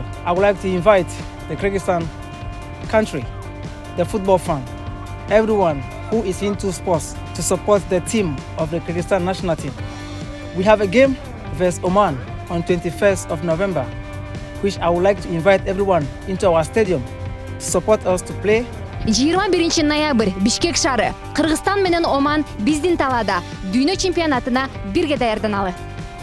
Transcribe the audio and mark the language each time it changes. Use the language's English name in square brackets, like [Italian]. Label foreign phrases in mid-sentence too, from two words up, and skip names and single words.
[English] I would like to invite the Kyrgyzstan country, the football fan, everyone who is into sports to support the team of the Kyrgyzstan national team. We have a game versus Oman on 21st of November, which I would like to invite everyone into our stadium to support us to play. [Kyrgyz] 21 ноябрь Бишкек шаары, Кыргызстан менен Оман биздин талаада дүйнө чемпионатына бирге даярданалы.